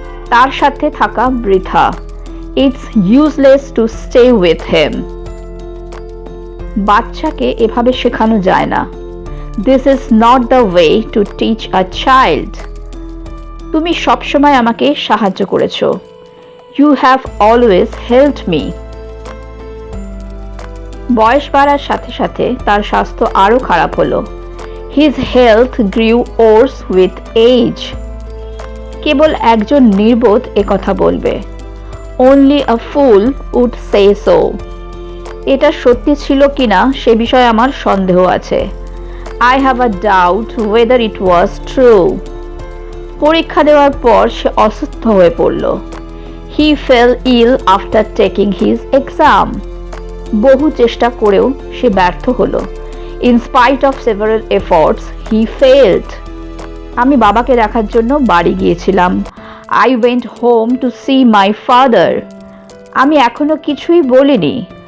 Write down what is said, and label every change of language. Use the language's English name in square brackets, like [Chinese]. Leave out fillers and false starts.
[Bangla] তার সাথে থাকা বৃথা। [English] It's useless to stay with him. [Bangla] বাচ্চাকে এভাবে শেখানো যায় না। [English] This is not the way to teach a child. [Bangla] তুমি সবসময় আমাকে সাহায্য করেছো। [English] You have always helped me. [Bangla] বয়স বাড়ার সাথে সাথে তার স্বাস্থ্য আরও খারাপ হলো। [English] His health grew worse with age. [Bangla] কেবল একজন নির্বোধ একথা বলবে। [English] Only a fool would say so. [Bangla] এটা সত্যি ছিল কিনা সে বিষয়ে আমার সন্দেহ আছে। [English] I have a doubt whether it was true. [Bangla] পরীক্ষা দেওয়ার পর সে অসুস্থ হয়ে পড়ল। [English] He fell ill after taking his exam. [Bangla] বহু চেষ্টা করেও সে ব্যর্থ হলো। [English] In spite of several efforts, he failed. [Bangla] আমি বাবাকে দেখার জন্য বাড়ি গিয়েছিলাম। [English] I went home to see my father. [Bangla] আমি এখনো কিছুই বলিনি।